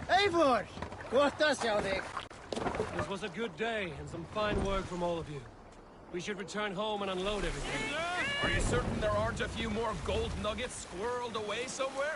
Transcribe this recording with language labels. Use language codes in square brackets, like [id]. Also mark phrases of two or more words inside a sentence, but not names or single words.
[is] Eivor! Gott sjá þig. [en] This was a good day, and some fine work from all of you. We should return home and unload everything. Are you certain there aren't a few more gold nuggets squirreled away somewhere?